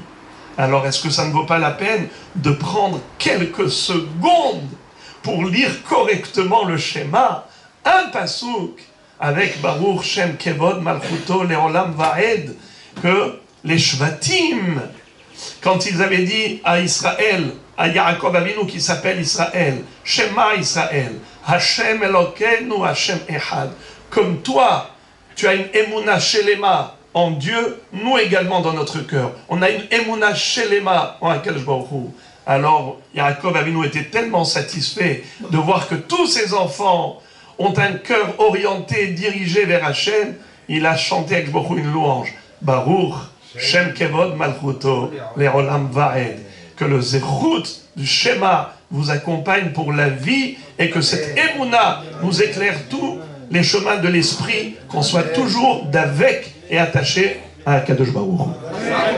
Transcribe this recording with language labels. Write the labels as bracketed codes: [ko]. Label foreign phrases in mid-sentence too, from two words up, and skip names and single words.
[fr] Alors, est-ce que ça ne vaut pas la peine de prendre quelques secondes pour lire correctement le schéma, un pasouk, avec [he] ברוך שם כבוד מלכותו לעולם ועד, [fr] que les Shvatim, quand ils avaient dit à Israël, à [he] יעקב אבינו [fr] qui s'appelle Israël, [he] שמע ישראל ה׳ אלוקינו ה׳ אחד, [fr] comme toi, tu as une [he] אמונה שלמה [fr] en Dieu, nous également dans notre cœur. On a une [he] אמונה שלמה [fr] en [he] הקדוש ברוך הוא. [fr] Alors, [he] יעקב אבינו [fr] était tellement satisfait de voir que tous ses enfants ont un cœur orienté, dirigé vers Hachem. Il a chanté avec [he] ברוך הוא [fr] une louange. [he] ברוך שם כבוד מלכותו לעולם ועד. [fr] Que le zérout du schéma vous accompagne pour la vie et que cette Emunah nous éclaire tous les chemins de l'esprit, qu'on soit toujours d'avec et attaché à [he] הקדוש ברוך הוא.